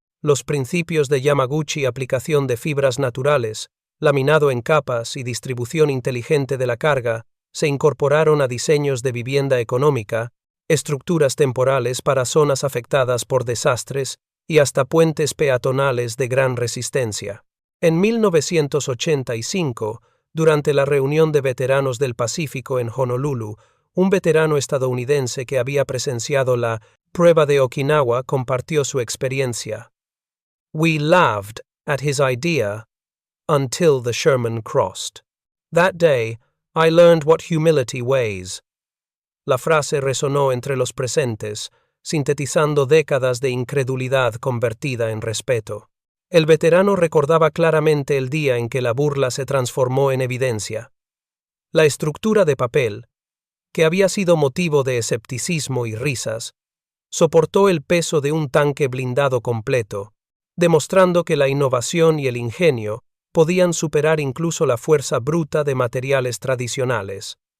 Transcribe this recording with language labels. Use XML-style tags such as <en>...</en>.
<es>Los principios de Yamaguchi, aplicación de fibras naturales, laminado en capas y distribución inteligente de la carga, se incorporaron a diseños de vivienda económica, estructuras temporales para zonas afectadas por desastres y hasta puentes peatonales de gran resistencia. En 1985, durante la reunión de veteranos del Pacífico en Honolulu, un veterano estadounidense que había presenciado la prueba de Okinawa compartió su experiencia.</es> <en>"We laughed at his idea until the Sherman crossed. That day, I learned what humility weighs."</en> <es>La frase resonó entre los presentes, sintetizando décadas de incredulidad convertida en respeto. El veterano recordaba claramente el día en que la burla se transformó en evidencia. La estructura de papel, que había sido motivo de escepticismo y risas, soportó el peso de un tanque blindado completo, demostrando que la innovación y el ingenio podían superar incluso la fuerza bruta de materiales tradicionales.</es>